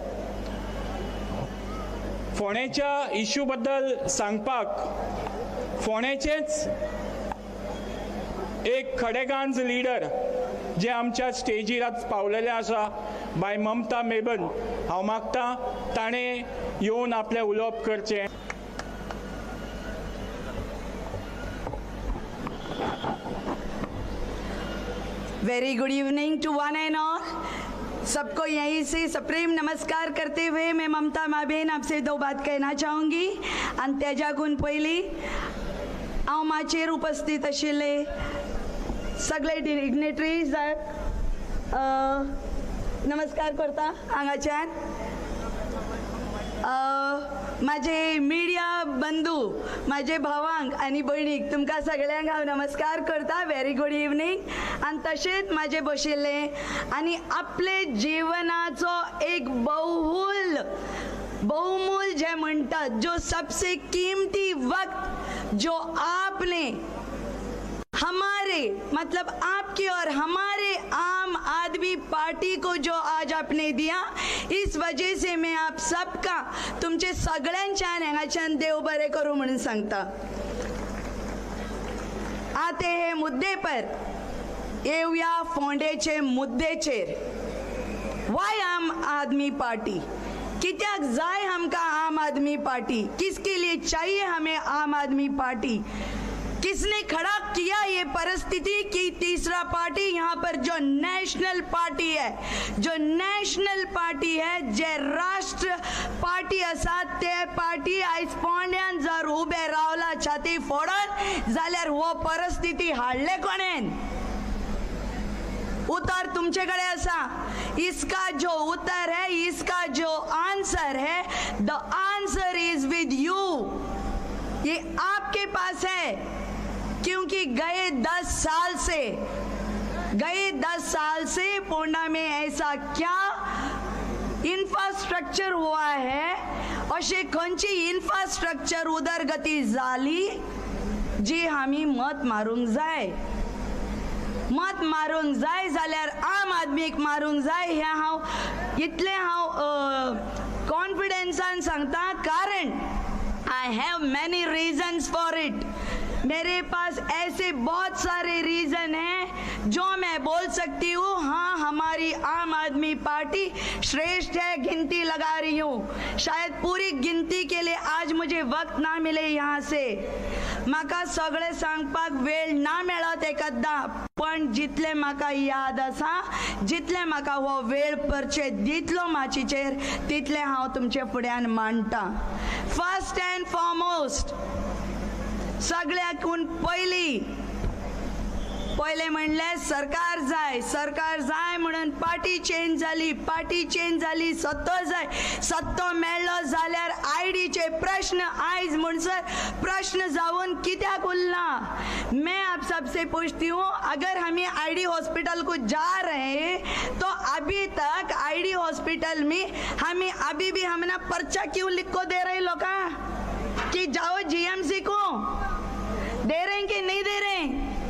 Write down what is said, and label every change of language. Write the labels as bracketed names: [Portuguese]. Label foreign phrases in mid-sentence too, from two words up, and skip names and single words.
[Konkani] फोंड्याच्या इशू बद्दल सांगपाक फोंड्याचेच एक खडेगांज लिडर जे आमच्या स्टेजीर आज पावलेले आसा, बाय ममता मेबन, हांव मागतां ताणें येवन आपलें उलोवप करचें. [English] Very good evening to one and all. [Hindi] सबको यहीं से सप्रेम नमस्कार करते हुए मैं ममता माबेन आपसे 2 बात कहना चाहूँगी. [Konkani] आणि त्याच्याकून पयली हांव माचेर उपस्थित आशिल्ले सगळे डिग्नेटरीज नमस्कार करता. हांगाच्यान माझे मिडिया बंधू, माझे भावांक आणि भयणीक, तुमकां सगळ्यांक हांव नमस्कार करता. [English] Very good evening. [Konkani] आणि तशेंच माझे बशिल्ले आणि आपले जीवनाचो एक बहुमूल जे म्हणटात, [Hindi] जो सबसे कीमती वक्त जो आपने हमारे मतलब आपकी और हमारे आम आदमी पार्टी को जो आज आपने दिया, इस वजह से मैं आप सबका [Konkani] तुमचे सगळ्यांच्यान हांगाच्यान देव बरें करूं म्हणून सांगता. आते हे मुद्दे पर येवया फोंडेचे मुद्देचेर. [English] Why Aam Aadmi Party? [Konkani] कित्याक जाय [Hindi] हमका आम आदमी पार्टी? किसके लिए चाहिए हमें आम आदमी पार्टी? किसने खड़ा किया ये परिस्थिति कि तीसरा पार्टी यहाँ पर जो [English] National Party [Hindi] है, जो [English] National Party [Hindi] है, [Konkani] जे राष्ट्र पार्टी असा ते पार्टी आयज फोंड्यान जर उबे रावला छाती फोडून जाल्यार हो परिस्थिती हाडले कोणेन? उत्तर तुमचेकडे असा. [Hindi] इसका जो उत्तर है, इसका जो आंसर है, [English] The answer is with you. [Hindi] ये आपके पास है. क्योंकि गए 10 साल से पोंडा में ऐसा क्या इंफ्रास्ट्रक्चर हुआ है, [Konkani] अशे खंयची इंफ्रास्ट्रक्चर उदरगती जाली जी आमी मत मारूंक जाय. मत मारूंक जाय जाल्यार आम आदमीक मारूंक जाय. हे हांव इतले कॉन्फिडेंसान सांगता, कारण [English] I have many reasons for it. [Hindi] मेरे पास ऐसे बहुत सारे रीजन हैं जो मैं बोल सकती हूँ. हाँ, हमारी आम आदमी पार्टी श्रेष्ठ है, गिनती लगा रही हूँ. शायद पूरी गिनती के लिए आज मुझे वक्त ना मिले यहाँ से. [Konkani] म्हाका सगळे सांगपाक वेळ ना मेळत एकदा, पण जितले म्हाका याद आसा, जितले म्हाका हो वेळ परचे दितलो माचीचेर, तितले हांव तुमचे फुड्यान मांडटा. [English] First and foremost [Konkani] सगळ्याकून पहिले म्हणले सरकार जाय म्हणून [English] party change [Konkani] झाली सत्तो मेळ्ळो जाल्यार आयडीचे प्रश्न आयज म्हणसर प्रश्न जावन कित्याक उरला। [Hindi] मैं आप सबसे पूछती हूँ, अगर हमें [English] ID hospital [Hindi] को जा रहे हैं तो अभी तक [English] ID hospital [Hindi] में हमें अभी भी हमने पर्चा क्यों लिख को दे रहे लोग कि जाओ जीएमसी को, दे रहे हैं कि नहीं दे रहे हैं?